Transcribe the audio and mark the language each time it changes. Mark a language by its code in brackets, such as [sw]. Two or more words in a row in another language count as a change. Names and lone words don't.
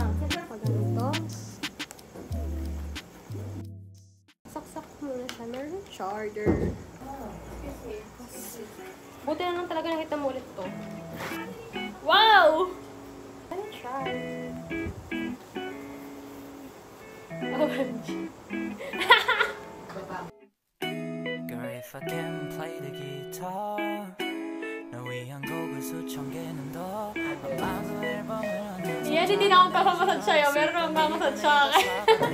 [tl] Pag ganito. Saksak muna siya. Meron yung charger. Buti na lang talaga nakita mo ulit to. Wow! Ano siya? [en] OMG. Girl, if I can play the guitar [ko] 널 위한 곡을 수천 개는 더 아마도 앨범을 얹어서 [tl] Yan, hindi na akong papamasad sa'yo. Meron akong papamasad siya.